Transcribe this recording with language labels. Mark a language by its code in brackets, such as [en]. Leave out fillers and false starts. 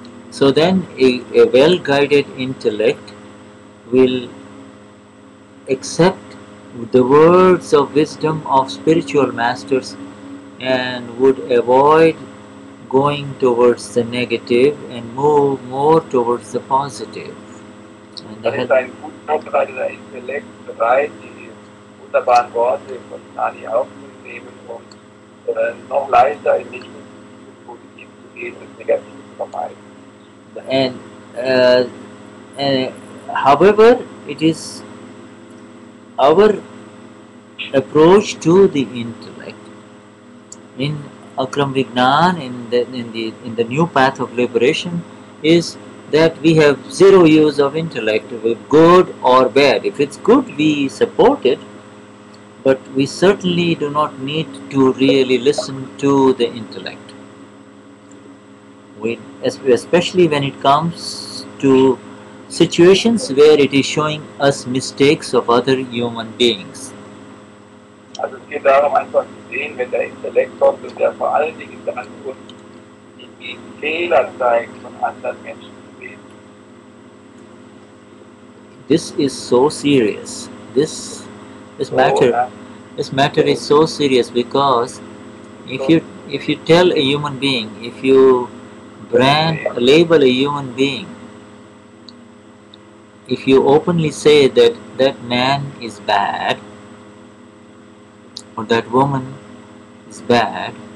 [en] so then a well-guided intellect will accept the words of wisdom of spiritual masters and would avoid going towards the negative and move more towards the positive. And [de] Dann ist ein gut vorbereiteter Intellekt bereit, die wunderbaren Worte von Gnani aufzunehmen und noch leichter in Richtung positiv zu gehen und negativ zu vermeiden. [en] and however, it is our approach to the intellect in Akram Vignan, in the new path of liberation, is that we have zero use of intellect, good or bad. If it's good, we support it, but we certainly do not need to really listen to the intellect. Especially when it comes to situations where it is showing us mistakes of other human beings. [de] Also es geht darum, einfach zu sehen, wenn der Intellekt kommt und der vor allen Dingen dann uns die Fehler zeigt von anderen Menschen zu sehen. [en] This is so serious. This matter is so serious, because if you tell a human being, if you label a human being, if you openly say that that man is bad or that woman is bad,